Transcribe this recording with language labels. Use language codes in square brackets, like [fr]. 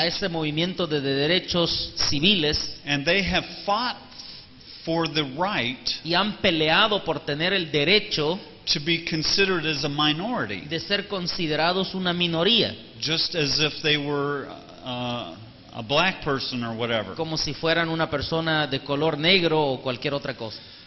[es] ese movimiento de derechos civiles [en] and they have fought for the right [es] y han peleado por tener el derecho [en] to be considered as a minority, [es] de ser considerados una minoría, [en] just as if they were a black person or whatever. [es] como si fueran una persona de color negro o cualquier otra cosa.